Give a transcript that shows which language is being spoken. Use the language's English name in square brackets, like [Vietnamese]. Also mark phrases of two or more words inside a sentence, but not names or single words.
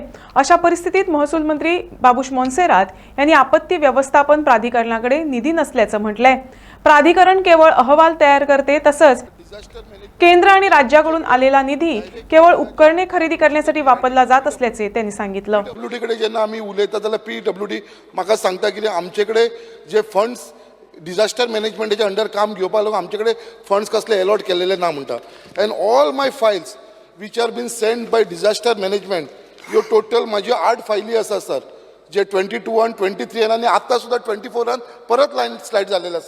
[Marathi] अशा परिस्थितीत महसूल मंत्री बाबुश मोन्सेरात यांनी आपत्ती व्यवस्थापन प्राधिकरणाकडे निधी नसल्याचं म्हटलंय. प्राधिकरण केवळ अहवाल तयार करते, तसंच केंद्र आणि राज्याकडून आलेला निधी केवळ उपकरणे खरेदी करण्यासाठी वापरला जात असल्याचे त्यांनी सांगितलं. [Konkani] PWD कडे जेन्ना आम्ही उलयता जाल्यार PWD म्हाका सांगता की आमचेकडे जे फंड्स [English] disaster managementachya [Konkani] अंडर काम घेवपाक लागून आमचेकडे फंड्स कसले अलॉट केलेले ना म्हणटा. [English] and all my files which are been send by disaster management, [Konkani] ह्यो टोटल म्हाज्यो 8 फायली आसा सर, जे 22 23 आणि आत्ता सुद्धा 24 परत लँडस्लायड जालेले आसा.